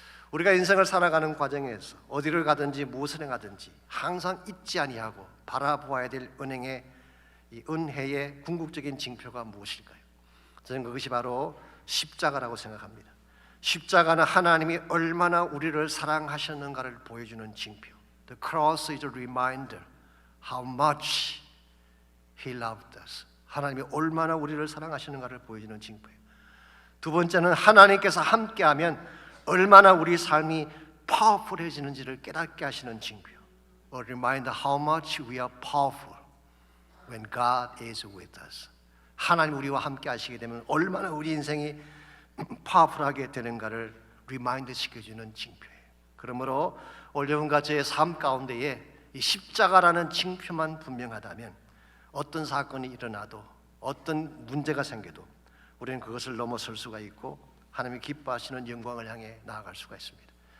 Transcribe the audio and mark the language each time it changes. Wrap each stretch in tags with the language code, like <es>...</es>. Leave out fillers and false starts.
<ko>우리가 인생을 살아가는 과정에서 어디를 가든지 무엇을 행하든지 항상 잊지 아니하고 바라보아야 될 은혜의 궁극적인 징표가 무엇일까요? 저는 그것이 바로 십자가라고 생각합니다. 십자가는 하나님이 얼마나 우리를 사랑하셨는가를 보여주는 징표.</ko> <en>The cross is a reminder how much He loved us.</en> <ko>하나님이 얼마나 우리를 사랑하시는가를 보여주는 징표예요. 두 번째는 하나님께서 함께하면 얼마나 우리 삶이 파워풀해지는지를 깨닫게 하시는 징표예요.</ko> <en>A reminder how much we are powerful when God is with us.</en> <ko>하나님 우리와 함께 하시게 되면 얼마나 우리 인생이 파워풀하게 되는가를 리마인드 시켜주는 징표예요. 그러므로 오늘 여러분과 저의 삶 가운데에 이 십자가라는 징표만 분명하다면 어떤 사건이 일어나도 어떤 문제가 생겨도 우리는 그것을 넘어설 수가 있고 하나님이 기뻐하시는 영광을 향해 나아갈 수가 있습니다.</ko>